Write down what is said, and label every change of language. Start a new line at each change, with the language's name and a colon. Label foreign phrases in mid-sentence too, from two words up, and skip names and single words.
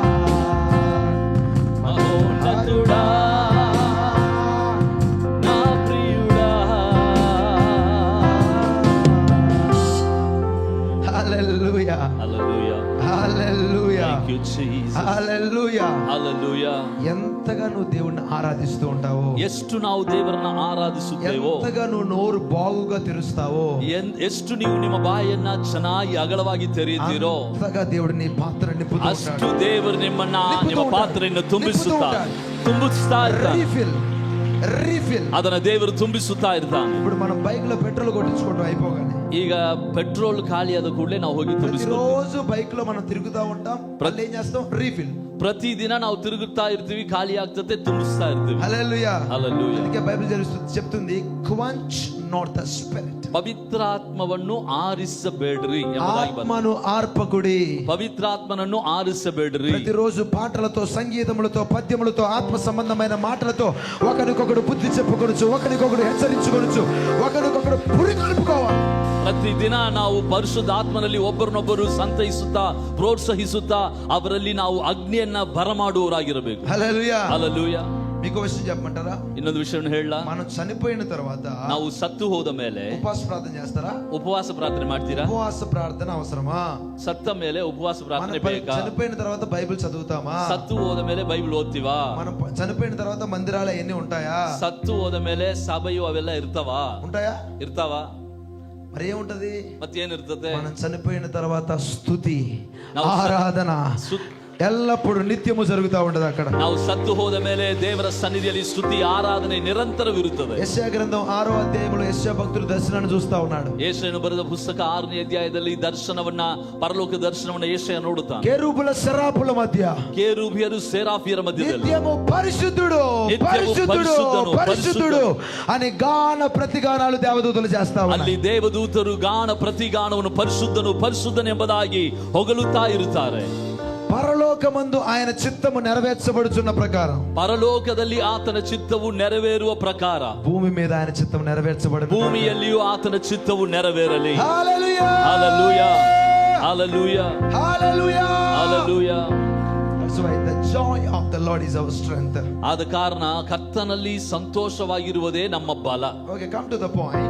Telugu: మహోన్నతుడా, నా ప్రియుడా. హల్లెలూయా హల్లెలూయా. హల్లెలూయా
English: Thank you, Jesus.
Telugu: హల్లెలూయా. హల్లెలూయా. ఎంతగా నువ్వు దేవుణ్ణి ఆరాధిస్తూ ఉంటావో,
Kannada: ಎಷ್ಟು ನಾವು ದೇವರನ್ನ ಆರಾಧಿಸುತ್ತೇವೋ,
Telugu: ఎంతగా నువ్వు నోరు బాగుగా తెరుస్తావో,
Kannada: ಎಷ್ಟು ನೀವು ನಿಮ್ಮ ಬಾಯನ್ನ ಚೆನ್ನಾಗಿ ಅಗಲವಾಗಿ ತೆರೆಯುತ್ತೀರೋ,
Telugu: అంతగా దేవుడు నీ పాత్ర నింపుతూ
Kannada: ಅಷ್ಟು
Telugu: ఉంటాడు.
Kannada: ದೇವರು ನಿಮ್ಮ ನಿಂಪುತ್ತಾ ಪಾತ್ರೆಯನ್ನು ನಿಂಪುತ್ತಾ ತುಂಬಿಸ್ತಾ ಇರ್ತಾನೆ.
English: refill refill.
Kannada: ಅದನ್ನ ದೇವರು ತುಂಬಿಸುತ್ತಾ ಇರ್ತಾನೆ.
Telugu: ఇప్పుడు మనం బైక్ లో పెట్రోల్ కొట్టించుకోవడం అయిపోగానే
Kannada: ಈಗ ಪೆಟ್ರೋಲ್ ಖಾಲಿ ಆದ ಕೂಡಲೇ ನಾವು ಹೋಗಿ ತುಂಬಿಸ್ಕೊಳ್ತೀವಿ.
Telugu: ప్రతిరోజు బైక్ లో మనం తిరుగుతా ఉంటాం, మళ్ళీ ఏం చేస్తాం? రీఫిల్.
Kannada: ಪ್ರತಿದಿನ ನಾವು ತಿರುಗುತ್ತಾ ಇರ್ತೀವಿ, ಖಾಲಿ ಆಗ್ತದೆ, ತುಂಬಿಸ್ತಾ ಇರ್ತೀವಿ.
Telugu: హల్లెలూయా. హల్లెలూయా. అందుకే బైబిల్ చెప్తుంది,
English: quench not the Spirit.
Kannada: ಪವಿತ್ರಾತ್ಮವನ್ನು ಆರಿಸಬೇಡ್ರಿ ಎಂಬುದಾಗಿ ಬಂದಿದೆ.
Telugu: ఆత్మను ఆర్పకుడి.
Kannada: పవిత్రాత్మನನ್ನು ಆರಿಸಬೇಡ್ರಿ.
Telugu: ప్రతిరోజు పాటలతో, సంగీతములతో, పద్యములతో, ఆత్మ సంబంధమైన మాటలతో ఒకరికొకడు బుద్ధి చెప్పుకొనొచ్చు, ఒకరికొకడు హెచ్చరించుకొనొచ్చు, ఒకరికొకడు పురికొల్పుకోవాలి.
Kannada: ಪ್ರತಿದಿನ ನಾವು ಪರಿಶುದ್ಧಾತ್ಮನಲ್ಲಿ ಒಬ್ಬರನ್ನೊಬ್ಬರು ಸಂತೈಸುತ್ತಾ, ಪ್ರೋತ್ಸಾಹಿಸುತ್ತಾ, ಅವರಲ್ಲಿ ನಾವು ಅಗ್ನಿಯನ್ನ ಬರಮಾಡುವವರಾಗಿರಬೇಕು.
Telugu: హల్లెలూయా.
Kannada: ಹಲ್ಲೆಲೂಯಾ.
Telugu: మీకు విషయం చెప్పమంటారా?
Kannada: ಇನ್ನೊಂದು ವಿಷಯವನ್ನು ಹೇಳ,
Telugu: మనం చనిపోయిన తర్వాత
Kannada: ನಾವು ಸತ್ತು ಹೋದ ಮೇಲೆ
Telugu: ఉపవాస ప్రార్థన చేస్తారా?
Kannada: ಉಪವಾಸ ಪ್ರಾರ್ಥನೆ ಮಾಡ್ತೀರಾ?
Telugu: ఉపవాస ప్రార్థన అవసరమా?
Kannada: ಸತ್ತ ಮೇಲೆ ಉಪವಾಸ ಪ್ರಾರ್ಥನೆ ಬೇಕಾ?
Telugu: చనిపోయిన తర్వాత బైబిల్ చదువుతామా?
Kannada: ಸತ್ತು ಹೋದ ಮೇಲೆ ಬೈಬಲ್ ಓದ್ತೀವಾ?
Telugu: మనం చనిపోయిన తర్వాత మందిరాలు ఎన్ని ఉంటాయా?
Kannada: ಸತ್ತು ಹೋದ ಮೇಲೆ ಸಭೆಯು ಅವೆಲ್ಲ ಇರ್ತಾವಾ?
Telugu: ఉంటాయా?
Kannada: ಇರ್ತಾವ.
Telugu: మరి ఏముంటది?
Kannada: ಮತ್ತೇನಿರ್ತದೆ?
Telugu: మనం చనిపోయిన తర్వాత స్తుతి, ఆరాధన ఎల్లప్పుడు నిత్యము జరుగుతా ఉంటది అక్కడ.
Kannada: ನಾವು ಸತ್ತು ಹೋದ ಮೇಲೆ ದೇವರ ಸನ್ನಿಧಿಯಲ್ಲಿ ಸ್ತುತಿ ಆರಾಧನೆ ನಿರಂತರವಿರುತ್ತದೆ.
Telugu: ಯೆಶಯಾ ಗ್ರಂಥం 6వ అధ్యాయంలో యెషయా భక్తుడు దర్శనాన్ని చూస్తా ఉన్నాడు.
Kannada: ಯೆಶಯನು ಬರೆದ ಪುಸ್ತಕ 6ನೇ ಅಧ್ಯಾಯದಲ್ಲಿ ದರ್ಶನವನ್ನ, ಪರಲೋಕ ದರ್ಶನವನ್ನ ಯೆಶಯ ನೋಡುತ್ತಾನೆ.
Telugu: ಕೆರೂಬುల సెరాపుల మధ్య,
Kannada: ಕೆರೂಬಿಯರು ಸೆರಾಫಿಯರ ಮಧ್ಯದಲ್ಲಿ
Telugu: నిత్యము పరిశుద్ధుడు పరిశుద్ధుడు పరిశుద్ధుడు అని గాన ప్రతిగానాలు దేవదూతలు చేస్తా ఉన్నారు.
Kannada: ಅಲ್ಲಿ ದೇವದೂತರು ಗಾನ ಪ್ರತಿಗಾನವನ್ನು ಪರಿಶುದ್ಧನು ಪರಿಶುದ್ಧನೆಂಬುದಾಗಿ ಹೊಗಳುತ್ತಾ ಇರುತ್ತಾರೆ.
Telugu: పరలోకమందు ఆయన చిత్తము నెరవేర్చబడుచున్న ప్రకారం,
Kannada: ಪರಲೋಕದಲ್ಲಿ ಆತನ ಚಿತ್ತವು ನೆರವೇರುವ ಪ್ರಕಾರ
Telugu: భూమి మీద ఆయన చిత్తం నెరవేర్చబడు.
Kannada: ಭೂಮಿಯಲ್ಲಿಯೂ ಆತನ ಚಿತ್ತವು ನೆರವೇರಲಿ.
Telugu: హల్లెలూయా
Kannada: ಹಲ್ಲೆಲೂಯಾ ಹಲ್ಲೆಲೂಯಾ
Telugu: హల్లెలూయా
Kannada: ಹಲ್ಲೆಲೂಯಾ.
English: That's why the joy of the Lord is our strength.
Kannada: ಆದ ಕಾರಣ ಕರ್ತನಲ್ಲಿ ಸಂತೋಷವಾಗಿರುವುದೇ ನಮ್ಮ ಬಲ.
English: Okay, come to the point.